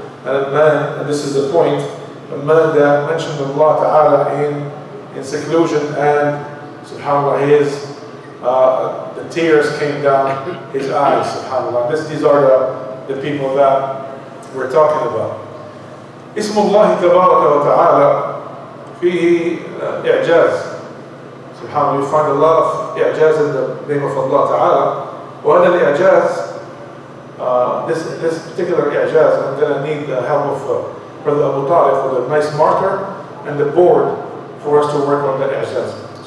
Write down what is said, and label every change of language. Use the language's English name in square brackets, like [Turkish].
[English] And a man, and this is the point, a man that mentioned Allah ta'ala in seclusion and subhanAllah the tears came down his eyes, subhanAllah. These are the people that we're talking about. [Arabic] اسم الله تبارك وتعالى فيه إعجاز. [English] SubhanAllah, you find a lot of إعجاز in the name of Allah Ta'ala. [Arabic] وهذا الإعجاز, [English] this particular إعجاز, I'm going to need the help of Brother Abu Talib with a nice marker and the board for us to work on the إعجاز.